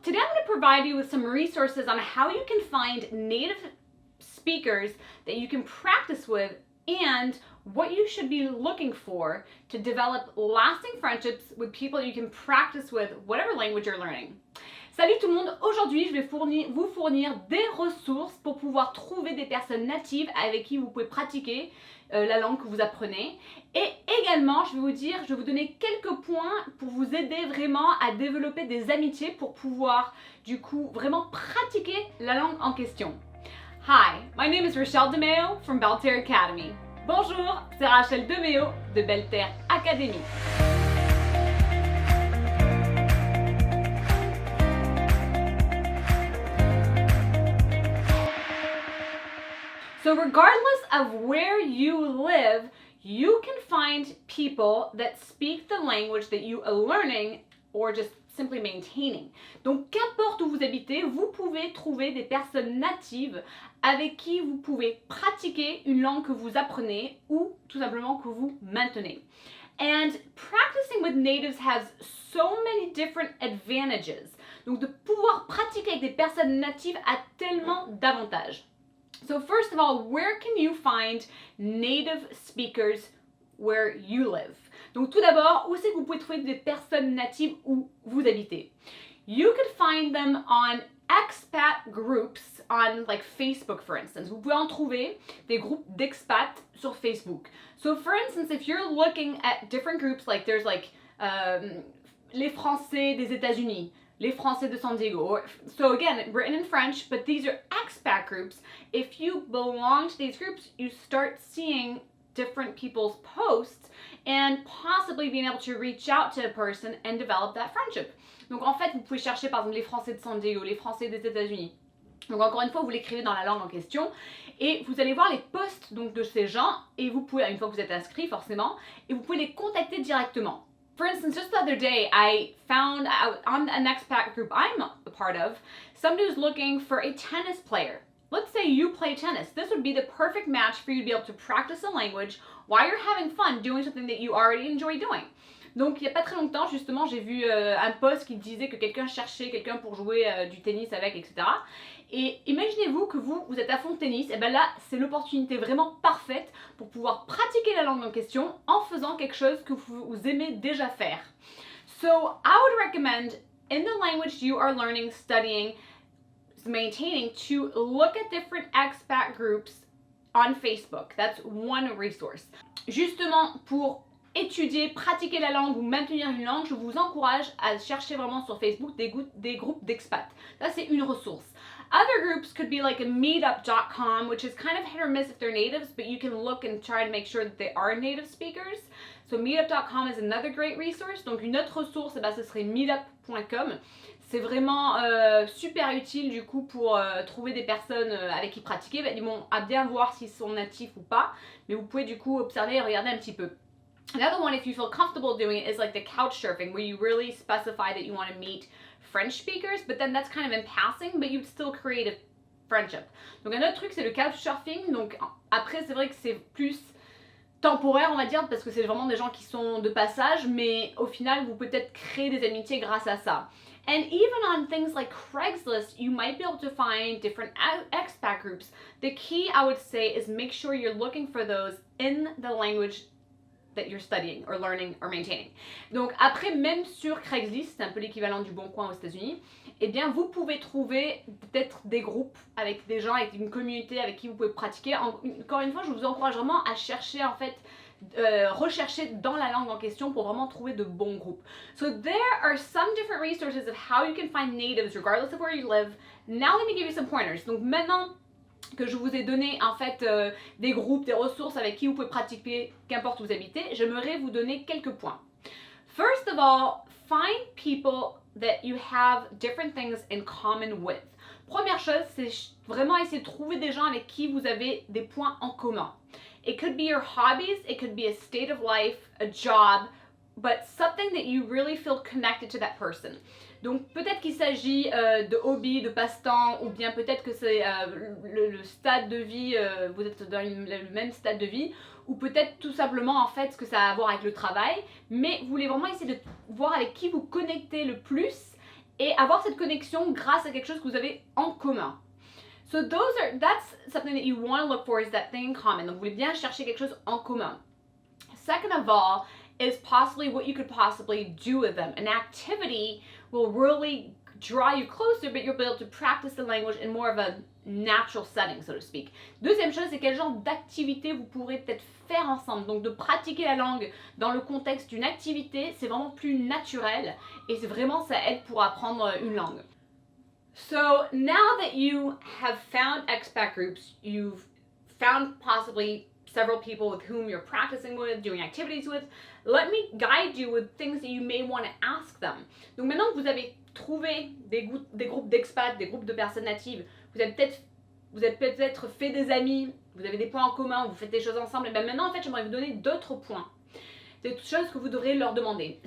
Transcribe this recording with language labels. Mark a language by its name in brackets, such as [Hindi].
[English] Today I'm going to provide you with some resources on how you can find native speakers that you can practice with and what you should be looking for to develop lasting friendships with people you can practice with whatever language you're learning. [French] Salut tout le monde! Aujourd'hui, je vais vous fournir des ressources pour pouvoir trouver des personnes natives avec qui vous pouvez pratiquer la langue que vous apprenez. Et également, je vais vous donner quelques points pour vous aider vraiment à développer des amitiés pour pouvoir, du coup, vraiment pratiquer la langue en question. [English] Hi, my name is Rachele from Belle Terre Academy. [French] Bonjour, c'est Rachele de Belle Terre Academy. [English] So regardless of where you live, you can find people that speak the language that you are learning or just simply maintaining. [French] Donc qu'importe où vous habitez, vous pouvez trouver des personnes natives avec qui vous pouvez pratiquer une langue que vous apprenez ou tout simplement que vous maintenez. [English] And practicing with natives has so many different advantages. [French] Donc de pouvoir pratiquer avec des personnes natives a tellement d'avantages. [English] So first of all, where can you find native speakers where you live? [French] Donc tout d'abord, où c'est que vous pouvez trouver des personnes natives où vous habitez? [English] You could find them on expat groups on like Facebook, for instance. [French] Vous pouvez en trouver des groupes d'expats sur Facebook. [English] So for instance, if you're looking at different groups, like there's like les Français des États-Unis, les Français de San Diego. So again, written in French, but these are expat groups. If you belong to these groups, you start seeing different people's posts and possibly being able to reach out to a person and develop that friendship. [French] Donc en fait, vous pouvez chercher par exemple les Français de San Diego, les Français des États-Unis. Donc encore une fois, vous l'écrivez dans la langue en question et vous allez voir les posts donc, de ces gens et vous pouvez, une fois que vous êtes inscrit forcément, et vous pouvez les contacter directement. [English] For instance, just the other day, I found out on an expat group I'm a part of, somebody who's looking for a tennis player. Let's say you play tennis. This would be the perfect match for you to be able to practice a language while you're having fun doing something that you already enjoy doing. [French] Donc, il n'y a pas très longtemps, justement, j'ai vu un post qui disait que quelqu'un cherchait quelqu'un pour jouer du tennis avec, etc. Et imaginez-vous que vous êtes à fond de tennis, et bien là, c'est l'opportunité vraiment parfaite pour pouvoir pratiquer la langue en question en faisant quelque chose que vous aimez déjà faire. [English] So, I would recommend, in the language you are learning, studying, maintaining, to look at different expat groups on Facebook. That's one resource. [French] Justement, pour étudier, pratiquer la langue ou maintenir une langue, je vous encourage à chercher vraiment sur Facebook des groupes d'expats. Ça, c'est une ressource. [English] Other groups could be like a meetup.com, which is kind of hit or miss if they're natives, but you can look and try to make sure that they are native speakers. So meetup.com is another great resource. [French] Donc une autre ressource, ce serait meetup.com. C'est vraiment super utile du coup pour trouver des personnes avec qui pratiquer. Ils vont à bien voir s'ils sont natifs ou pas, mais vous pouvez du coup observer et regarder un petit peu. [English] Another one, if you feel comfortable doing it, is like the couch surfing, where you really specify that you want to meet French speakers, but then that's kind of in passing, but you'd still create a friendship. [French] Donc un autre truc, c'est le couch surfing. Donc après, c'est vrai que c'est plus temporaire, on va dire, parce que c'est vraiment des gens qui sont de passage, mais au final, vous pouvez peut-être créer des amitiés grâce à ça. [English] And even on things like Craigslist, you might be able to find different expat groups. The key, I would say, is make sure you're looking for those in the language that you're studying or learning or maintaining. [French] Donc après, même sur Craigslist, c'est un peu l'équivalent du Bon Coin aux États-Unis, eh bien vous pouvez trouver peut-être des groupes avec des gens, avec une communauté avec qui vous pouvez pratiquer. Encore une fois, je vous encourage vraiment à chercher en fait, rechercher dans la langue en question pour vraiment trouver de bons groupes. [English] So there are some different resources of how you can find natives regardless of where you live. Now let me give you some pointers. [French] Donc maintenant que je vous ai donné en fait des groupes, des ressources avec qui vous pouvez pratiquer qu'importe où vous habitez, j'aimerais vous donner quelques points. [English] First of all, find people that you have different things in common with. [French] Première chose, c'est vraiment essayer de trouver des gens avec qui vous avez des points en commun. [English] It could be your hobbies, it could be a state of life, a job, but something that you really feel connected to that person. [French] Donc peut-être qu'il s'agit de hobby, de passe-temps, ou bien peut-être que c'est le stade de vie, vous êtes dans le même stade de vie, ou peut-être tout simplement en fait ce que ça a à voir avec le travail, mais vous voulez vraiment essayer de voir avec qui vous connectez le plus et avoir cette connexion grâce à quelque chose que vous avez en commun. [English] So that's something that you want to look for, is that thing in common. [French] Donc vous voulez bien chercher quelque chose en commun. [English] Second of all is possibly what you could possibly do with them. An activity will really draw you closer, but you'll be able to practice the language in more of a natural setting, so to speak. [French] Deuxième chose, c'est quel genre d'activité vous pourrez peut-être faire ensemble. Donc de pratiquer la langue dans le contexte d'une activité, c'est vraiment plus naturel et c'est vraiment, ça aide pour apprendre une langue. [English] So now that you have found expat groups, you've found possibly several people with whom you're practicing with, doing activities with, let me guide you with things that you may want to ask them. [French] Donc maintenant que vous avez trouvé des groupes d'expats, des groupes de personnes natives, vous avez peut-être fait des amis, vous avez des points en commun, vous faites des choses ensemble, et bien maintenant en fait j'aimerais vous donner d'autres points. Des choses que vous devrez leur demander.